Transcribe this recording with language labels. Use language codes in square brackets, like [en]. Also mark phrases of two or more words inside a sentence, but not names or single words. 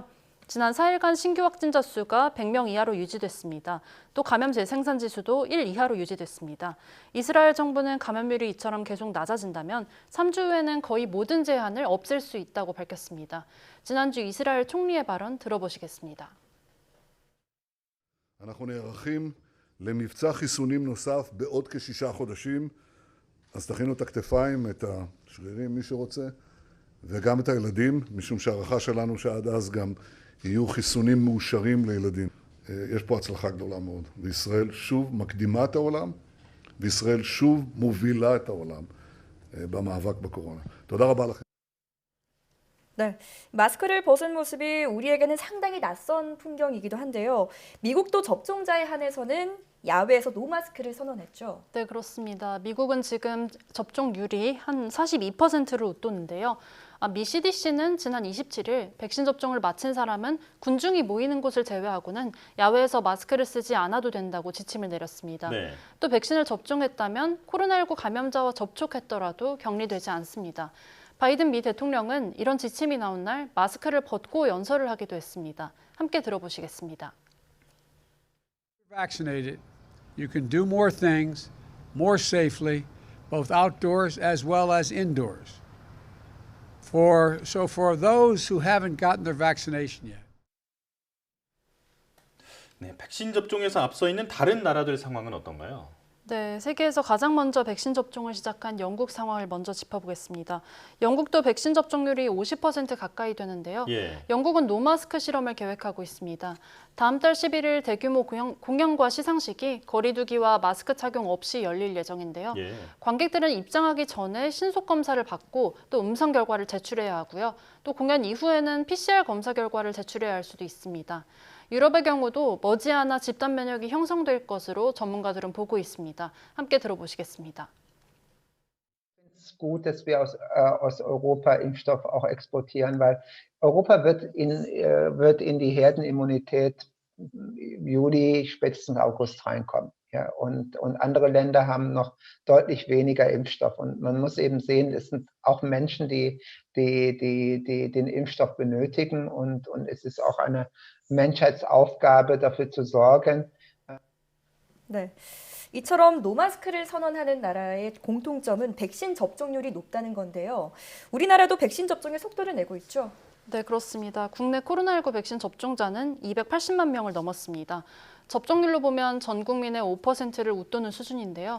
[ko] 지난 4일간 신규 확진자 수가 100명 이하로 유지됐습니다. 또 감염 재생산 지수도 1 이하로 유지됐습니다. 이스라엘 정부는 감염률이 이처럼 계속 낮아진다면 3주 후에는 거의 모든 제한을 없앨 수 있다고 밝혔습니다. 지난주 이스라엘 총리의 발언 들어보시겠습니다. [he] אנחנו נערכים למבצע חיסונים נוסף בעוד כ6 חודשים, אז תכינו את הכתפיים, את השרירים, מי שרוצה, וגם את הילדים, משום שהערכה שלנו שעד אז גם יהיו חיסונים מאושרים לילדים. יש פה הצלחה גדולה מאוד, וישראל שוב מקדימה את העולם, וישראל שוב מובילה את העולם במאבק בקורונה. תודה רבה לכם. [ko] 네, 마스크를 벗은 모습이 우리에게는 상당히 낯선 풍경이기도 한데요. 미국도 접종자에 한해서는 야외에서 노마스크를 선언했죠. 네, 그렇습니다. 미국은 지금 접종률이 한 42%를 웃도는데요. 미 CDC는 지난 27일 백신 접종을 마친 사람은 군중이 모이는 곳을 제외하고는 야외에서 마스크를 쓰지 않아도 된다고 지침을 내렸습니다. 네. 또 백신을 접종했다면 코로나19 감염자와 접촉했더라도 격리되지 않습니다. 바이든 미 대통령은 이런 지침이 나온 날 마스크를 벗고 연설을 하기도 했습니다. 함께 들어보시겠습니다. [en] Vaccinated, you can do more things more safely, both outdoors as well as indoors. For those who haven't gotten their vaccination yet. [ko] 네, 백신 접종에서 앞서 있는 다른 나라들 상황은 어떤가요? 네, 세계에서 가장 먼저 백신 접종을 시작한 영국 상황을 먼저 짚어보겠습니다. 영국도 백신 접종률이 50% 가까이 되는데요. 예. 영국은 노마스크 실험을 계획하고 있습니다. 다음 달 11일 대규모 공연과 시상식이 거리 두기와 마스크 착용 없이 열릴 예정인데요. 예. 관객들은 입장하기 전에 신속 검사를 받고 또 음성 결과를 제출해야 하고요. 또 공연 이후에는 PCR 검사 결과를 제출해야 할 수도 있습니다. 유럽의 경우도 머지않아 집단 면역이 형성될 것으로 전문가들은 보고 있습니다. 함께 들어보시겠습니다. [de] Es ist gut, dass wir aus Europa Impfstoff auch exportieren, weil Europa wird in die Herdenimmunität Juli, spätestens August reinkommen. Ja, und andere Länder haben noch deutlich weniger Impfstoff. Und man muss eben sehen, es sind auch Menschen, die den Impfstoff benötigen. Und es ist auch eine Menschheitsaufgabe, dafür zu sorgen. [ko] 네, 이처럼 노마스크를 선언하는 나라의 공통점은 백신 접종률이 높다는 건데요. 우리나라도 백신 접종의 속도를 내고 있죠. 네, 그렇습니다. 국내 코로나19 백신 접종자는 280만 명을 넘었습니다. 접종률로 보면 전 국민의 5%를 웃도는 수준인데요.